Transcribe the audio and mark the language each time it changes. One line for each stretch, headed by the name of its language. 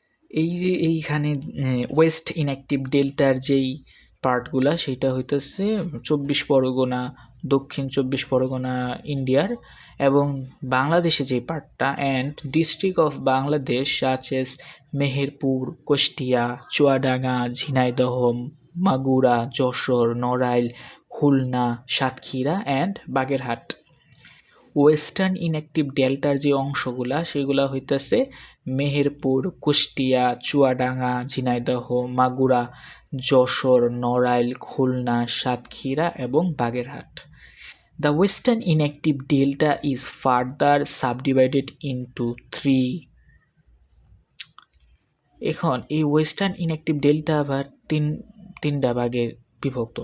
Bangla: এই যে এইখানে ওয়েস্ট ইনঅ্যাক্টিভ ডেল্টার যেই পার্টগুলা, সেটা হইতেছে 24 পরগনা, দক্ষিণ 24 পরগনা ইন্ডিয়ার, এবং বাংলাদেশে যে পার্টটা
English: and district of Bangladesh such as
Bangla: Meherpur, Kushtia, Chuadanga, Jhenaidah, Magura, Jessore, Narail, Khulna, Satkhira and Bagerhat. Western inactive ডেল্টার যে অংশগুলা সেগুলা হইতেছে মেহেরপুর, কুষ্টিয়া, চুয়াডাঙ্গা, ঝিনাইদহ, মাগুরা, যশোর, নড়াইল, খুলনা, সাতক্ষীরা এবং Bagerhat.
English: The western inactive delta is further subdivided into 3।
Bangla: এখন এই ওয়েস্টার্ন ইনঅ্যাক্টিভ ডেল্টা আবার তিনটা ভাগে বিভক্ত।